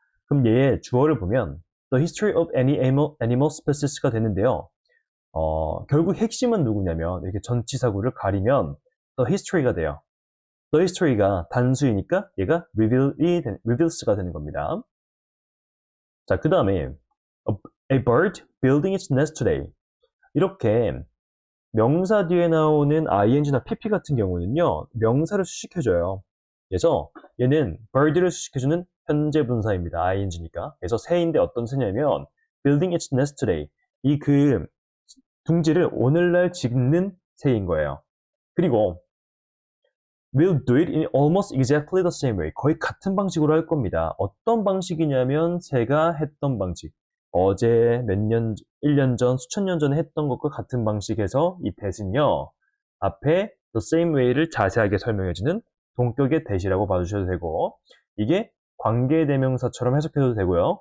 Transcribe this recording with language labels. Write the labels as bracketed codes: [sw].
[ko] 그럼 얘의 주어를 보면 [en] The history of any animal species [ko] 가 되는데요. 결국 핵심은 누구냐면 이렇게 전치사구를 가리면 [en] The history [ko] 가 돼요. [en] The history [ko] 가 단수이니까 얘가 reveals가 되는 겁니다. 자, 그 다음에 [en] A bird building its nest today. [ko] 이렇게 명사 뒤에 나오는 ing나 pp 같은 경우는요. 명사를 수식해줘요. 그래서 얘는 bird를 수식해주는 현재 분사입니다. ing니까. 그래서 새인데 어떤 새냐면 [en] building its nest today. [ko] 이 그 둥지를 오늘날 짓는 새인 거예요. [en] 그리고 will do it in almost exactly the same way. [ko] 거의 같은 방식으로 할 겁니다. 어떤 방식이냐면 새가 했던 방식. 어제 몇 년, 1년 전, 수천 년 전에 했던 것과 같은 방식에서 이 that은요. 앞에 [en] the same way [ko] 를 자세하게 설명해주는 동격의 대시라고 봐주셔도 되고, 이게 관계대명사처럼 해석해도 되고요.